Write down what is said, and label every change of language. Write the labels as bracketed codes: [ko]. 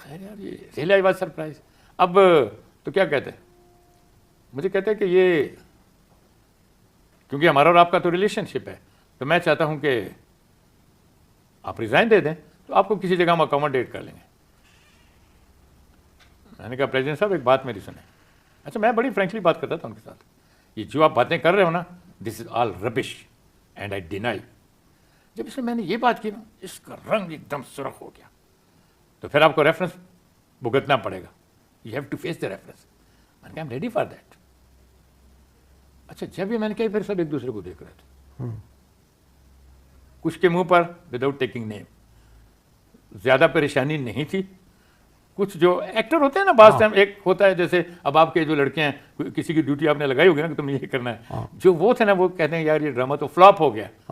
[ur] خیر یار یہ [en] Really I was surprise. [ur] اب تو کیا کہتے ہیں, مجھے کہتے ہیں کہ یہ کیونکہ ہمارا اور آپ کا تو ریلیشن شپ ہے, تو میں چاہتا ہوں کہ آپ ریزائن دے دیں, تو آپ کو کسی جگہ ہم اکوموڈیٹ کر لیں گے. میں نے کہا پریزیڈنٹ صاحب ایک بات میری سنیں. اچھا میں بڑی فرینکلی بات کرتا تھا ان کے ساتھ, یہ جو آپ باتیں کر رہے ہو نا [en] This is all rubbish and I deny. [ur] جب اس میں نے یہ بات کی نا, اس کا رنگ ایک دم سرخ ہو گیا. تو پھر آپ کو ریفرنس بھگتنا پڑے گا, [en] You have to face the reference. [ur] میں نے کہا [en] I am ready for that. [ur] اچھا جب یہ میں نے کہا پھر سب ایک دوسرے کو دیکھ رہے تھے, کچھ کے منہ پر [en] without taking name [ur] زیادہ پریشانی نہیں تھی. کچھ جو ایکٹر ہوتے ہیں نا بعض ٹائم, ایک ہوتا ہے جیسے اب آپ کے جو لڑکے ہیں, کسی کی ڈیوٹی آپ نے لگائی ہوگی نا کہ تم یہ کرنا ہے, جو وہ تھے نا وہ کہتے ہیں یار یہ ڈرامہ تو فلاپ ہو گیا.